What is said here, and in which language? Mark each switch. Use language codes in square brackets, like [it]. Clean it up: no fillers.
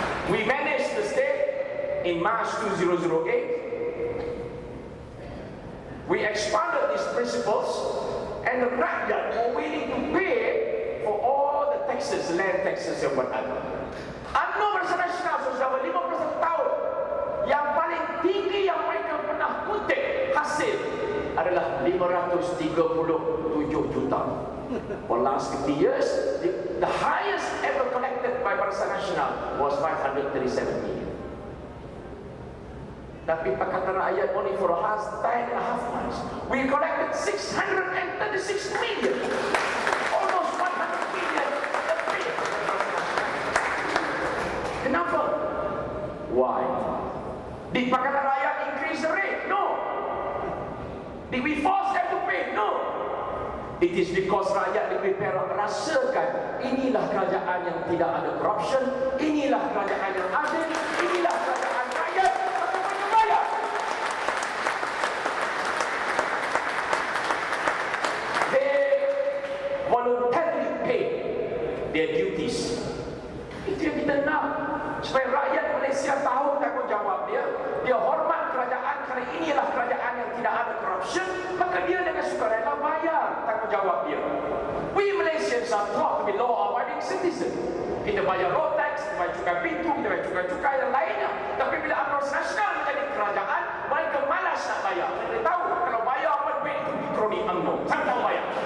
[en] We managed the state in March 2008. We expanded these principles and the rakyat were willing to pay for all the taxes, land taxes and whatever. [ms] UMNO Barisan Nasional selama 50 tahun, yang paling tinggi yang mereka pernah kutip hasil adalah 537 juta. [en] For last 50 years, the highest ever collected by Barisan Nasional was 537 million. [ms] Tapi [en] Pakatan Rakyat only for a half 10.5 months, we collected 636 million. Almost 100 million [ms] lebih. Kenapa? [en] Why? Did Pakatan Rakyat increase the rate? No. Did we force them to pay? No. It is because [ms] rakyat lebih Perak rasakan inilah kerajaan yang tidak ada corruption, inilah kerajaan yang adil, inilah kerajaan rakyat bagaimana bayar. [en] They voluntarily pay their duties. [ms] Itu yang kita nak, supaya rakyat Malaysia tahu tanggungjawab dia. Dia hormat kerajaan kerana inilah kerajaan yang tidak ada corruption, maka dia dengan sukarela bayar tanggungjawab dia. [en] We Malaysians are taught to be law-abiding citizens. [ms] Kita bayar road tax, kita bayar cukai pintu, kita bayar cukai-cukai yang lainnya. Tapi bila UMNO nasional menjadi kerajaan, mereka malas nak bayar. Mereka tahu kalau bayar apa duit itu di kroni UMNO. Saya tahu bayar.